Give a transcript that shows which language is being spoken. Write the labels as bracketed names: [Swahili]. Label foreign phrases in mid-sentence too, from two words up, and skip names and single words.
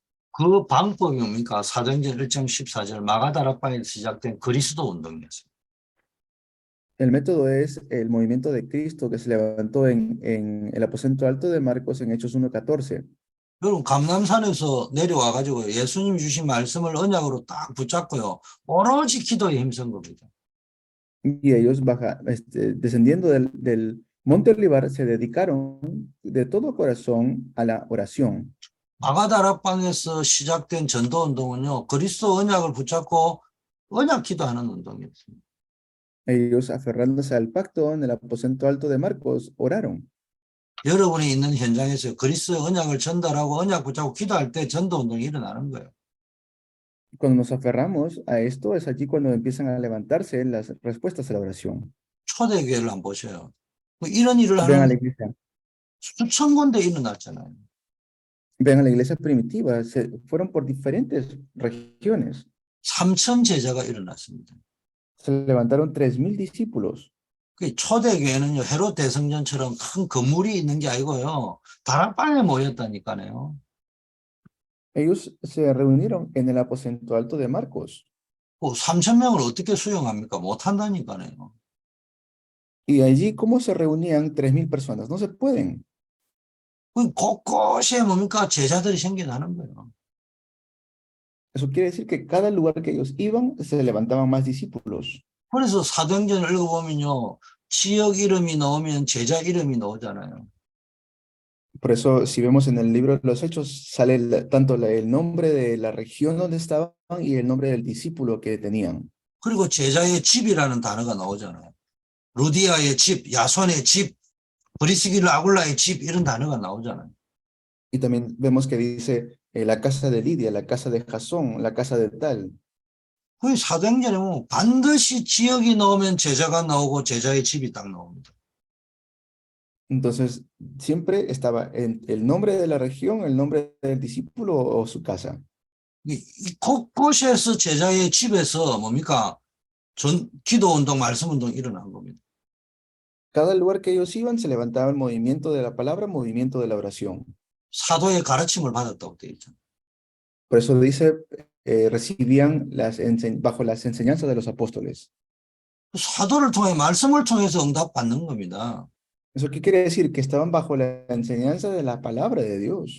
[Korean] 그 방법이 뭡니까? 사도행전 1장 14절 마가다락방에서 시작된 그리스도 운동이었어요. [Spanish] El método es el movimiento de Cristo que se levantó en el aposento alto de Marcos en Hechos 1:14. [Korean] 여러분 감남산에서 내려와가지고 예수님 주신 말씀을 언약으로 딱 붙잡고요. 오로지 기도에 힘쓴 겁니다. [Spanish] Y ellos descendiendo del Monte Olivar se dedicaron de todo corazón a la oración. [Korean] 마가다락방에서 시작된 전도 운동은요. 그리스도 언약을 붙잡고 언약 기도하는 운동이었습니다. [Spanish] Ellos aferrándose al pacto en el aposento alto de Marcos oraron. [Korean] 여러분이 있는 현장에서 그리스도의 언약을 전달하고 언약 붙잡고 기도할 때 전도 운동이 일어나는 거예요. [Spanish] Cuando nos aferramos a esto es allí cuando empiezan a levantarse las respuestas a la oración. [Korean] 초대교회를 한번 보세요. 이런 일을 [Spanish] Vean a la [Korean] 하는 [Spanish] iglesia. [Korean] 수천 군데 일어났잖아요. [Spanish] Vean a la iglesia primitiva, fueron por diferentes regiones. [Korean] 3,000 제자가 일어났습니다. [Spanish] Se levantaron 3,000 discípulos. [Korean] 초대교회는요, 헤롯 대성전처럼 큰 건물이 있는 게 아니고요, 다락방에 모였다니까요. [Spanish] Ellos se reunieron en el aposento alto de Marcos. [Korean] 3,000명을 어떻게 수용합니까? 못한다니까요. [Spanish] Y allí, ¿cómo se reunían 3,000 personas? No se pueden. [Korean] 곳곳에 뭡니까? 제자들이 생겨나는 거예요. [Spanish] Eso quiere decir que cada lugar que ellos iban, se levantaban más discípulos. [Korean] 그래서 사도행전을 읽어보면요. 지역 이름이 나오면 제자 이름이 나오잖아요. [Spanish] Por eso, si vemos en el libro de los Hechos, sale tanto el nombre de la región donde estaban y el nombre del discípulo que tenían. [Korean] 그리고 제자의 집이라는 단어가 나오잖아요. 루디아의 집, 야손의 집, 브리스길라 아굴라의 집 이런 단어가 나오잖아요. [Spanish] Y también vemos que dice la casa de Lidia, la casa de Jasón, la casa de tal. [Korean] 그 사도행전에 보면 반드시 지역이 나오면 제자가 나오고 제자의 집이 딱 나옵니다. [Spanish] Entonces, siempre estaba el nombre de la región, el nombre del discípulo o su casa. [Korean] 이 곳곳에서 제자의 집에서 뭡니까? 기도운동, 말씀운동 일어난 겁니다. [Spanish] Cada lugar que ellos iban, se levantaba el movimiento de la palabra, movimiento de la oración. [Korean] 사도의 가르침을 받았다고 되어 있잖아요. [Spanish] Por eso dice, recibían bajo las enseñanzas de los apóstoles. [Korean] 사도를 통해 말씀을 통해서 응답받는 겁니다. [Spanish] ¿Eso qué quiere decir? Que estaban bajo la enseñanza de la palabra de Dios.